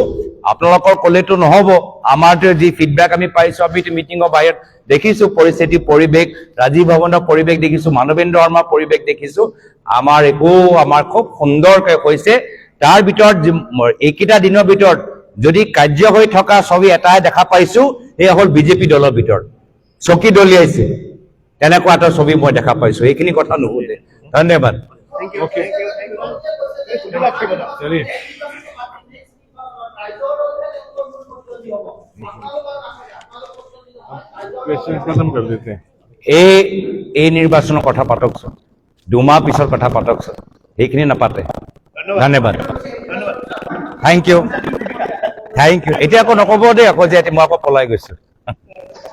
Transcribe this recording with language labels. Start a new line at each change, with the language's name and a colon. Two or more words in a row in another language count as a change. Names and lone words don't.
Assamese: আপোনালোকৰ ক'লেতো নহ'ব, আমাৰতো যি ফিডবেক আমি পাইছো, আমি মিটিঙৰ বাহিৰত দেখিছো পৰিস্থিতি, পৰিৱেশ, ৰাজীৱ ভৱনৰ পৰিৱেশ দেখিছো, মানৱেন্দ্ৰ শৰ্মাৰ পৰিৱেশ দেখিছো, আমাৰ খুব সুন্দৰকৈ হৈছে। তাৰ ভিতৰত এইকেইটা দিনৰ ভিতৰত যদি কাৰ্য হৈ থকা ছবি এটাই দেখা পাইছো, এয়া হ'ল বিজেপি দলৰ ভিতৰত চকী দলিয়াইছে, তেনেকুৱা এটা ছবি মই দেখা পাইছো। এইখিনি কথা নুশুধে। ধন্যবাদ।
Hindi: ओके चलिए क्वेश्चन खत्म कर देते हैं।
Assamese: এই নিৰ্বাচনৰ কথা পাতকচোন, 2 মাহ পিছৰ কথা পাতকচোন, সেইখিনি নাপাতে। ধন্যবাদ।
English: thank you.
Assamese: এতিয়া আকৌ নক'ব দেই আকৌ যে মই আকৌ পলাই গৈছো।